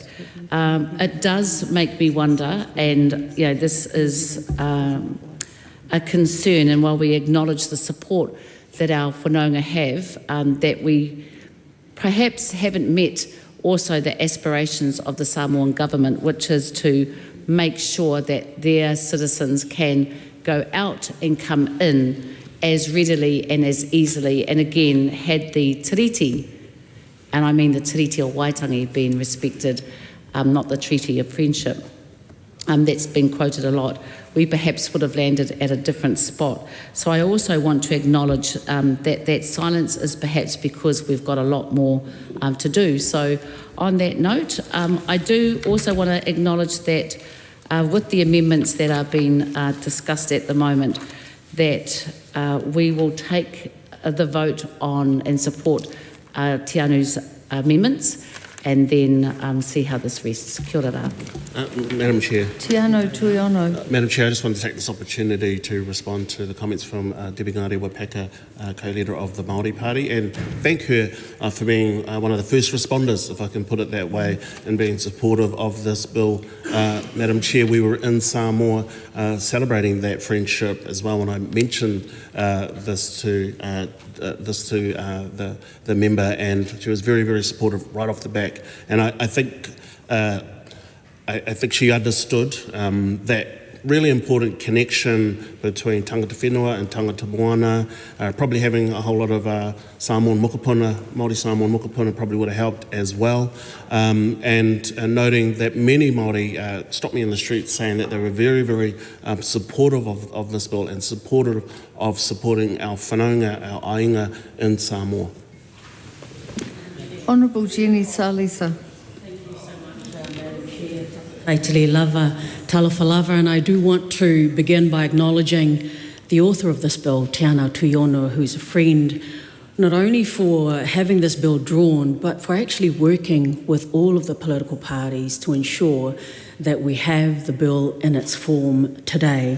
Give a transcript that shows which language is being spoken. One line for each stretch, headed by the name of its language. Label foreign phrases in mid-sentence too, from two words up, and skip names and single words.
English: It does make me wonder, and you know, this is a concern, and while we acknowledge the support that our whanaunga have, that we perhaps haven't met also the aspirations of the Samoan government, which is to make sure that their citizens can go out and come in as readily and as easily. And again, had the tiriti, and I mean the tiriti o Waitangi, been respected, not the treaty of friendship, that's been quoted a lot, we perhaps would have landed at a different spot. So I also want to acknowledge that silence is perhaps because we've got a lot more to do. So on that note, I do also want to acknowledge that with the amendments that are being discussed at the moment, that we will take the vote on and support Tianu's amendments, and then see how this rests.
Māori: Kia ora.
English: Madam Chair. Tiano Tuiono. Madam Chair, I just want to take this opportunity to respond to the comments from Debbie Ngāre Wapaka, co-leader of the Māori Party, and thank her for being one of the first responders, if I can put it that way, and being supportive of this bill. Madam Chair, we were in Samoa celebrating that friendship as well, and I mentioned this to the member, and she was very, very supportive right off the back. And I think she understood that really important connection between
Māori: tangata whenua
English: and
Māori: tangata moana.
English: Probably having a whole lot of Samoan mokopuna, Māori Samoan mokopuna probably would have helped as well. And noting that many Māori stopped me in the street saying that they were very, very supportive of this bill and supportive of supporting our whanaunga, our ainga in Samoa. Honourable Jenny Salisa.
Samoan: Aitele lava, talofa lava,
English: and I do want to begin by acknowledging the author of this bill, Te Anau Tuiono, who's a friend not only for having this bill drawn, but for actually working with all of the political parties to ensure that we have the bill in its form today.